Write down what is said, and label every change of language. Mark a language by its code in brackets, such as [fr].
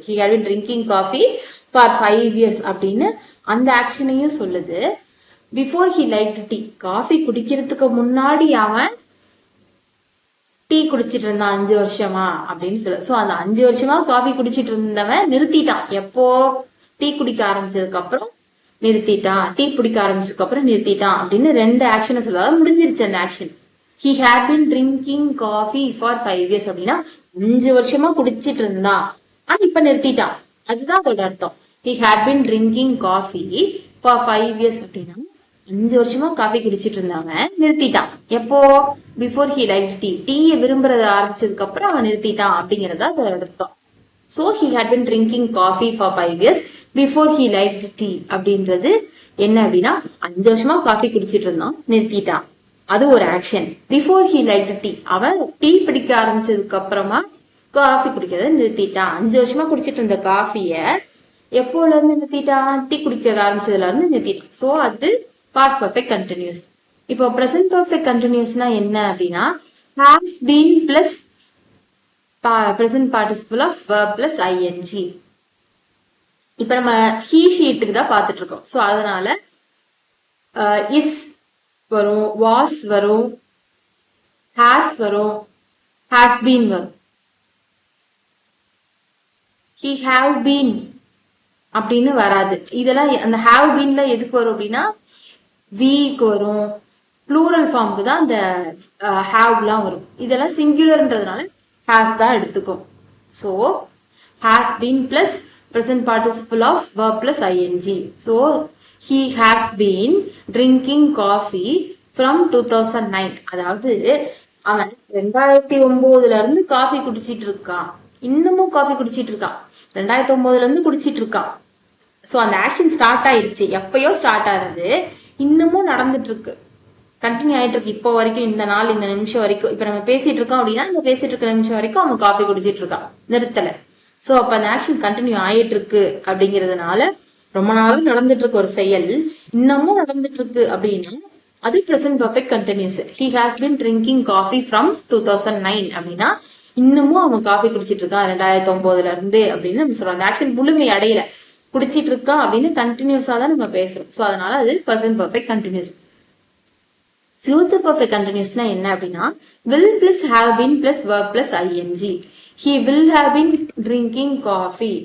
[en] he had been drinking coffee for 5 years [ta] அப்படின்னு அந்த ஆக்ஷனையும் சொல்லுது. Before [en] he liked tea, [ta] coffee குடிக்கிறதுக்கு முன்னாடி அவன் டீ குடிச்சிட்டு இருந்தான் 5 வருஷமா அப்படின்னு சொல்லு. சோ அந்த 5 வருஷமா காஃபி குடிச்சிட்டு இருந்தவன் நிறுத்திட்டான். எப்போ? டீ குடிக்க ஆரம்பிச்சதுக்கு அப்புறம் நிறுத்திட்டான். டீ குடிக்க ஆரம்பிச்சதுக்கு அப்புறம் நிறுத்திட்டான் அப்படின்னு ரெண்டு ஆக்ஷனை சொல்ல. அதாவது முடிஞ்சிருச்சு அந்த action. [en] he had been drinking coffee for 5 years [ta] அப்படின்னா 5 வருஷமா குடிச்சிட்டு இருந்தான், ஆனா இப்ப நிறுத்திட்டான். அதுதான் அதோட அர்த்தம். [en] he had been drinking coffee for 5 years [ta] அப்படின்னா 5 வருஷமா காஃபி குடிச்சிட்டு இருந்தாங்க, நிறுத்திட்டான். எப்போ? பிஃபோர் ஹி லைக் டீ, டீயை விரும்புறத ஆரம்பிச்சதுக்கு அப்புறம் அவன் நிறுத்திட்டான் அப்படிங்கறத அதோட அர்த்தம். So [en] he had been drinking coffee for 5 years before he liked tea [ta] அப்படின்றது என்ன அப்படின்னா 5 வருஷமா காஃபி குடிச்சிட்டு இருந்தான், நிறுத்திட்டான். அது ஒரு action. Before he like tea, அவன் டீ பிடிக்க ஆரம்பிச்சதுக்கு அப்புறமா காஃபி குடிக்கிறத நிறுத்திட்டான். 5 வருஷமா குடிச்சிட்டு இருந்த காஃபிய எப்போல இருந்து நிறுத்திட்டான்? டீ குடிக்க ஆரம்பிச்சதுல இருந்து நிறுத்திட்டான். சோ அது பாஸ்ட் பர்ஃபெக்ட் கண்டினியூஸ். இப்போ பிரசன்ட் பர்ஃபெக்ட் கண்டினியூஸ்னா என்ன அப்படின்னா has been plus present participle of verb plus ing. இப்ப நம்ம he ஷீட்டுக்கு தான் பாத்துட்டு இருக்கோம். சோ அதனால இஸ் வரும், was வரும், has வரும், has been வரும். he have been அப்படின்னு வராது. இதெல்லாம் அந்த have beenல எதுக்கு வரும் அப்படின்னா வீக்கு வரும், ப்ளூரல் ஃபார்முக்கு தான் அந்த ஹாவ்லாம் வரும். இதெல்லாம் சிங்குலர்ன்றதுனால ஹாஸ் தான் எடுத்துக்கும். So has been plus present participle of verb plus ing. [en] So he has been drinking coffee from 2009. [ta] அதாவது அவன் 2009ல இருந்து காஃபி குடிச்சிட்டு இருக்கான், இன்னமும் காஃபி குடிச்சிட்டு இருக்கான். 2009ல இருந்து குடிச்சிட்டு இருக்கான். சோ அந்த ஆக்ஷன் ஸ்டார்ட் ஆயிருச்சு, எப்பயோ ஸ்டார்ட் ஆகுது, இன்னமும் நடந்துட்டு இருக்கு, கண்டினியூ ஆயிட்டு இருக்கு. இப்போ வரைக்கும் இந்த நாள் இந்த நிமிஷம் வரைக்கும் இப்ப நம்ம பேசிட்டு இருக்கோம் அப்படின்னா இந்த பேசிட்டு இருக்க நிமிஷம் வரைக்கும் அவன் காஃபி குடிச்சிட்டு இருக்கான், நிறுத்தல. சோ அப்ப அந்த ஆக்ஷன் கண்டினியூ ஆயிட்டு இருக்கு அப்படிங்கறதுனால ரொம்ப நாளும் நடந்துட்டு இருக்கு ஒரு செயல், இன்னமும் நடந்துட்டு இருக்கு அப்படின்னா அது present perfect continuous. [en] he has been drinking coffee from 2009 [ta] அப்படின்னா இன்னமும் அவன் காஃபி குடிச்சிட்டு இருக்கான் 2009ல இருந்து அப்படின்னு நம்ம சொல்றோம். அந்த ஆக்ஷன் முழுமை அடையல, குடிச்சிட்டு இருக்கான் அப்படின்னு கண்டினியூஸா தான் நம்ம பேசுறோம். சோ அதனால அது present perfect continuous. Future perfect கண்டினியூஸ்னா என்ன அப்படின்னா will plus have been plus verb plus ing. [en] he will have been drinking coffee.